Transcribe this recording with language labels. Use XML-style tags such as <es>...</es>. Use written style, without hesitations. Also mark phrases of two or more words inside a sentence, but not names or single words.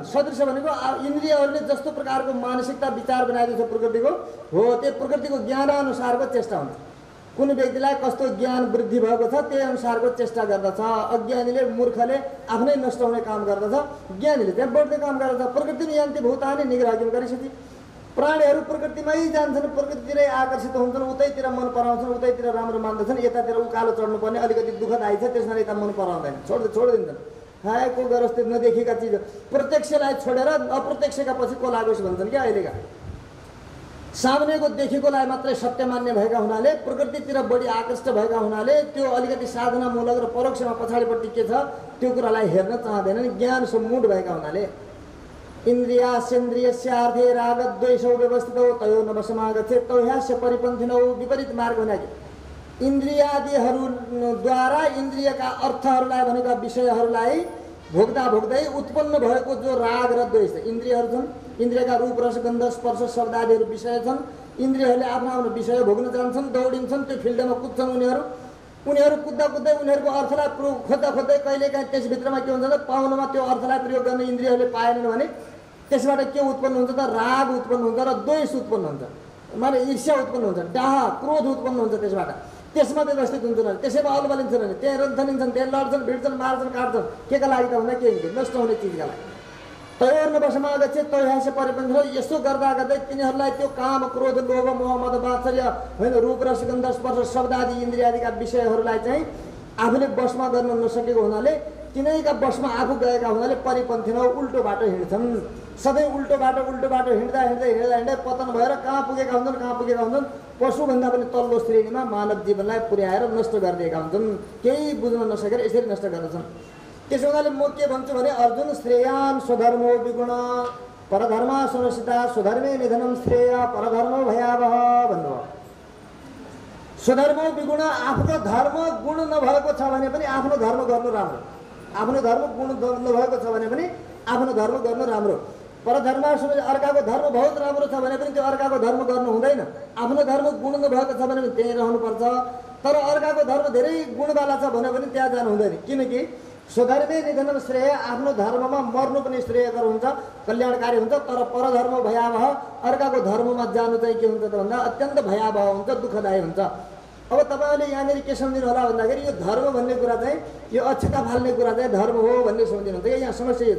<ne>सदृश भनेको इन्द्रियहरूले जस्तो प्रकारको मानसिकता विचार बनाइदिन्छ प्रकृतिको हो, त्यो प्रकृतिको ज्ञान अनुसारको चेष्टा हुन्छ। कुनै व्यक्तिलाई कस्तो ज्ञान वृद्धि भएको छ त्यही अनुसारको चेष्टा गर्दछ। अज्ञानीले मूर्खले आफ्नै नष्ट हुने काम गर्दछ, ज्ञानीले त्यहाँ बढ्ने काम गर्दछ।</ne> <sa>प्रकृतिमा यान्ति भूतानि निग्रहं गरिसति,</sa> <ne>प्राणीहरू प्रकृतिमै जान्छन्, प्रकृतितिरै आकर्षित हुन्छन्, उतैतिर मन पराउँछन्, उतैतिर राम्रो मान्दछन्। यतातिर उकालो चढ्नुपर्ने अलिकति दुःखदायी छ त्यसमा यता मन पराउँदैन, छोडिदिन्छन्। खाएको गरस्ते नदेखेका चिज प्रत्यक्षलाई छोडेर अप्रत्यक्षका पछि को लागोस् भन्छन् क्या अहिलेका। सामनेको देखेकोलाई मात्रै सत्य मान्ने भएका हुनाले, प्रकृतितिर बढी आकृष्ट भएका हुनाले त्यो अलिकति साधनामूलक र परोक्षमा पछाडिपट्टि के छ त्यो कुरालाई हेर्न चाहँदैनन्। ज्ञान सम्मूढ भएका हुनाले</ne> <sa>इन्द्रियास्येन्द्रियस्यार्थे रागद्वेषौ व्यवस्थितौ तयो न वशमागच्छेत् तौह्यास्य परिपन्थिनौ।</sa> <ne>विपरीत मार्ग हुनाले इन्द्रियादिहरूद्वारा इन्द्रियका अर्थहरूलाई भनेका विषयहरूलाई भोग्दा भोग्दै उत्पन्न भएको जो राग र द्वेष, इन्द्रियहरू छन्, इन्द्रियका रूप रस गन्ध स्पर्श शब्द आदिहरू विषय छन्। इन्द्रियहरूले आफ्नो आफ्नो विषय भोग्न जान्छन्, दौडिन्छन्, त्यो फिल्डमा कुद्छन्। उनीहरू कुद्दा कुद्दै उनीहरूको अर्थलाई खोज्दा खोज्दै कहिलेकाहीँ त्यसभित्रमा के हुन्छ त पाउनमा त्यो अर्थलाई प्रयोग गर्ने इन्द्रियहरूले पाएनन् भने त्यसबाट के उत्पन्न हुन्छ त राग उत्पन्न हुन्छ र द्वेष उत्पन्न हुन्छ, माने ईर्ष्या उत्पन्न हुन्छ, डाह क्रोध उत्पन्न हुन्छ। त्यसमा व्यवस्थित हुन्छन्, त्यसैमा अल्बलिन्छन् भने त्यहाँ रन्थनिन्छन्, त्यहाँ लड्छन्, भिड्छन्, मार्छन्, काट्छन्। केका लागि त भन्दा केही नष्ट हुने चिजका लागि।</ne> <sa>तयोर्न वशमा गच्छेत् तौह्यास्य परिपन्थिनौ।</sa> <ne>यसो गर्दा गर्दै तिनीहरूलाई त्यो काम क्रोध लोभ मोह मद मात्सर्य होइन रूप रस गन्ध स्पर्श शब्द आदि इन्द्रिय आदिका विषयहरूलाई चाहिँ आफूले वशमा गर्न नसकेको हुनाले, तिनैका वशमा आफू गएका हुनाले परिपन्थिनौ उल्टो बाटो हिँड्छन्। सधैँ उल्टो बाटो हिँड्दा पतन भएर कहाँ पुगेका हुन्छन् पशुभन्दा पनि तल्लो श्रेणीमा मानव जीवनलाई पुर्याएर नष्ट गरिदिएका हुन्छन्। केही बुझ्न नसकेर यसरी नष्ट गर्दछन्। त्यसो हुनाले म के भन्छु भने अर्जुन</ne> <sa>श्रेयान स्वधर्मो विगुण परधर्मा सुनिश्चिता स्वधर्मे निधनम श्रेय परधर्मो भयावह</sa> <ne>भन्नुभयो।</ne> <sa>स्वधर्मो विगुण</sa> <ne>आफ्नो धर्म गुण नभएको छ भने पनि आफ्नो धर्म गर्नु राम्रो, आफ्नो धर्म गुण नभएको छ भने पनि आफ्नो धर्म गर्नु राम्रो। परधर्मा अर्काको धर्म बहुत राम्रो छ भने पनि त्यो अर्काको धर्म गर्नु हुँदैन। आफ्नो धर्म गुण नभएको छ भने पनि त्यहीँ रहनुपर्छ। तर अर्काको धर्म धेरै गुणवाला छ भने पनि त्यहाँ जानु हुँदैन, किनकि</ne> <sa>स्वधर्मे निधनम श्रेय,</sa> <ne>आफ्नो धर्ममा मर्नु पनि श्रेयकर हुन्छ, कल्याणकारी हुन्छ। तर परधर्म भयावह, अर्काको धर्ममा जानु चाहिँ के हुन्छ त भन्दा अत्यन्त भयावह हुन्छ, दुःखदायी हुन्छ। अब तपाईँहरूले यहाँनिर के सम्झिनु होला भन्दाखेरि यो धर्म भन्ने कुरा चाहिँ यो अक्षता फाल्ने कुरा चाहिँ धर्म हो भन्ने सम्झिनुहुन्छ कि यहाँ समस्या यो छ।</ne>